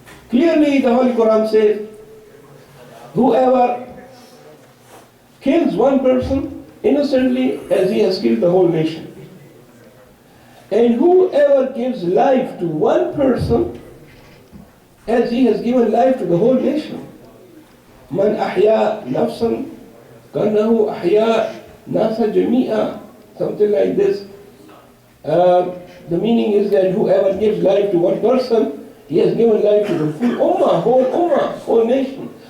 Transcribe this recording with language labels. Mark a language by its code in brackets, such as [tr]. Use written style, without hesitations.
[en] Clearly the Holy Quran says, whoever kills one person innocently, as he has killed the whole nation. And whoever gives life to one person, as he has given life to the whole nation. [ar] Man ahya nafsan كأنه أحيا ناس جميعا, [en] something like this. The meaning is that whoever gives life to one person, he has given life to the full ummah, whole nation.